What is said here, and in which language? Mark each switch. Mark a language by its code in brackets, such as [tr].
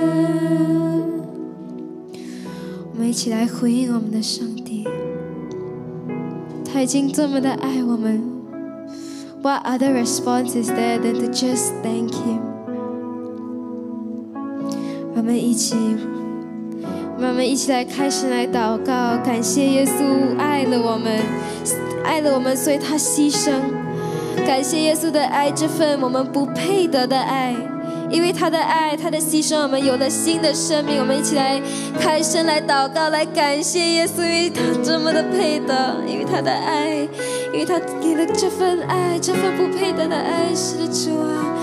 [zh] 我们一起来回应我们的上帝，他已经这么的爱我们。 [en] What other response is there than to just thank Him？ [zh] 我们一起来开始来祷告，感谢耶稣爱了我们，所以他牺牲。感谢耶稣的爱，这份我们不配得的爱，因为他的爱，他的牺牲，我们有了新的生命。我们一起来开声来祷告，来感谢耶稣，因为他这么的配得，因为他的爱，因为他给了这份爱，这份不配得的爱。是的，主啊。